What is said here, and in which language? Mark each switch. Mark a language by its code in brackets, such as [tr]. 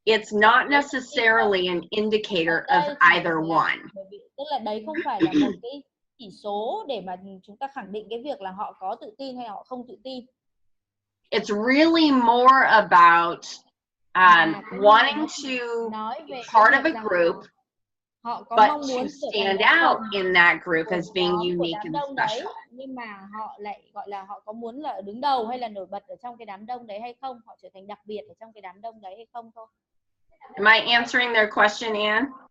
[en] It's not necessarily an indicator of either one. [vi] Tức là đấy không phải là một cái chỉ số để mà chúng ta khẳng định cái việc là họ có tự tin hay họ không tự tin. [en] It's really more about wanting to be part of a group, but to stand out in that group as being unique and special. [vi] Nhưng mà họ lại gọi là họ có muốn là đứng đầu hay là nổi bật ở trong cái đám đông đấy hay không, họ trở thành đặc biệt ở trong cái đám đông đấy hay không thôi. [en] Am I answering their question, Anne?